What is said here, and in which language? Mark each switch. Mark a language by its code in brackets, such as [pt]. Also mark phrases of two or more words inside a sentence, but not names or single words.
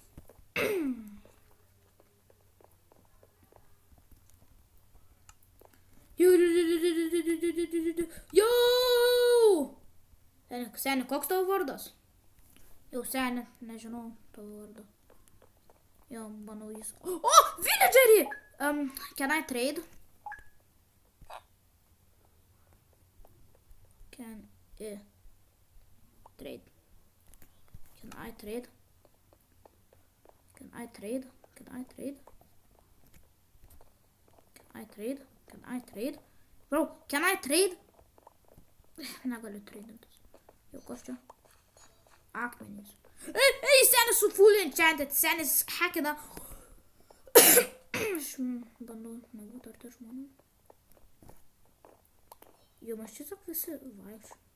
[lt] Jau! Seni, koks tavo vardas? Jau, seni, nežinau tavo vardą. Jau, manau jis. O, villagerį! [en] Can I trade? Can I trade? Bro, can I trade? [lt] Negaliu trade'intis. Jau kas čia? Akmenys. Ei, senis su [en] full enchanted, [lt] senis hackina. Aš bandau nebūti arti žmonių. Jau aš tiesiog visi vaikščiu.